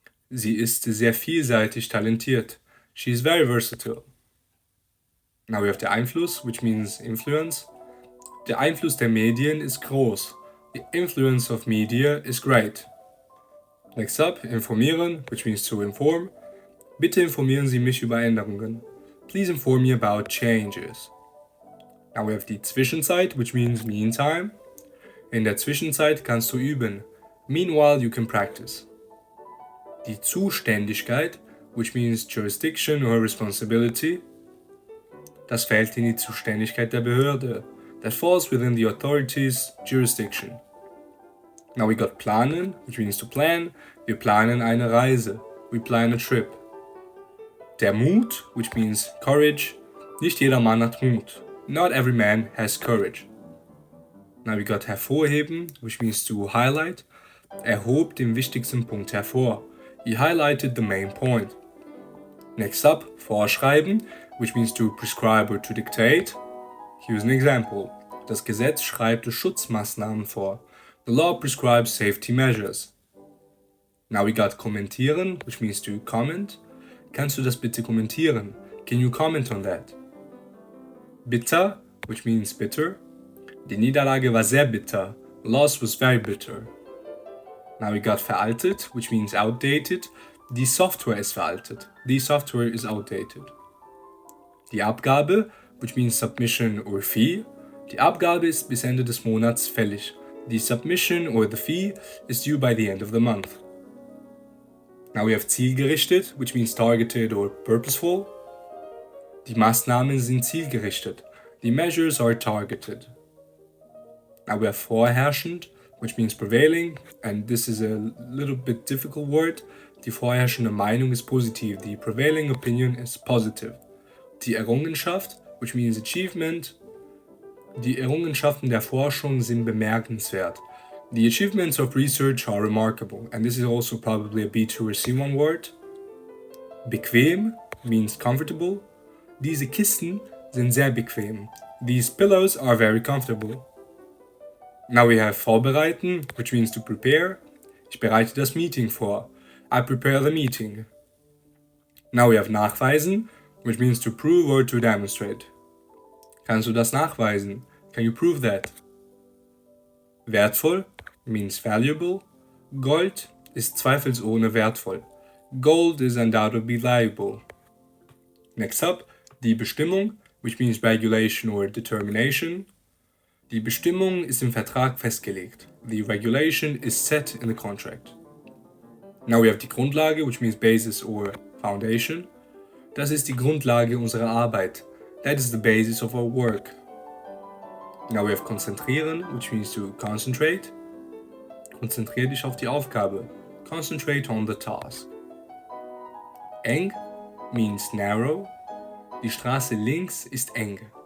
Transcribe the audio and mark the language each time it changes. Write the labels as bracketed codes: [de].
[de] Sie ist sehr vielseitig talentiert. [en] She is very versatile. Now we have der Einfluss, which means influence. [de] Der Einfluss der Medien ist groß. [en] The influence of media is great. Next up, informieren, which means to inform. [de] Bitte informieren Sie mich über Änderungen. [en] Please inform me about changes. Now we have die Zwischenzeit, which means meantime. [de] In der Zwischenzeit kannst du üben. [en] Meanwhile, you can practice. Die Zuständigkeit, which means jurisdiction or responsibility. [de] Das fällt in die Zuständigkeit der Behörde. [en] That falls within the authority's jurisdiction. Now we got planen, which means to plan. [de] Wir planen eine Reise. [en] We plan a trip. Der Mut, which means courage. [de] Nicht jeder Mann hat Mut. [en] Not every man has courage. Now we got hervorheben, which means to highlight. [de] Er hob den wichtigsten Punkt hervor. [en] He highlighted the main point. Next up, vorschreiben, which means to prescribe or to dictate. Here's an example. [de] Das Gesetz schreibt Schutzmaßnahmen vor. [en] The law prescribes safety measures. Now we got kommentieren, which means to comment. [de] Kannst du das bitte kommentieren? [en] Can you comment on that? Bitter, which means bitter. [de] Die Niederlage war sehr bitter. [en] The loss was very bitter. Now we got veraltet, which means outdated. [de] Die Software ist veraltet. [en] The software is outdated. Die Abgabe, which means submission or fee. [de] Die Abgabe ist bis Ende des Monats fällig. [en] The submission or the fee is due by the end of the month. Now we have zielgerichtet, which means targeted or purposeful. [de] Die Maßnahmen sind zielgerichtet. [en] The measures are targeted. Now we have vorherrschend, which means prevailing, and this is a little bit difficult word. [de] Die vorherrschende Meinung ist positiv. [en] The prevailing opinion is positive. Die Errungenschaft, which means achievement. [de] Die Errungenschaften der Forschung sind bemerkenswert. [en] The achievements of research are remarkable, and this is also probably a B2 or C1 word. Bequem means comfortable. [de] Diese Kissen sind sehr bequem. [en] These pillows are very comfortable. Now we have vorbereiten, which means to prepare. [de] Ich bereite das Meeting vor. [en] I prepare the meeting. Now we have nachweisen, which means to prove or to demonstrate. [de] Kannst du das nachweisen? [en] Can you prove that? Wertvoll means valuable. [de] Gold ist zweifelsohne wertvoll. [en] Gold is undoubtedly valuable. Next up, die Bestimmung, which means regulation or determination. [de] Die Bestimmung ist im Vertrag festgelegt. [en] The regulation is set in the contract. Now we have die Grundlage, which means basis or foundation. [de] Das ist die Grundlage unserer Arbeit. [en] That is the basis of our work. Now we have konzentrieren, which means to concentrate. [de] Konzentrier dich auf die Aufgabe. [en] Concentrate on the task. [de] Eng [en] means narrow. [de] Die Straße links ist eng.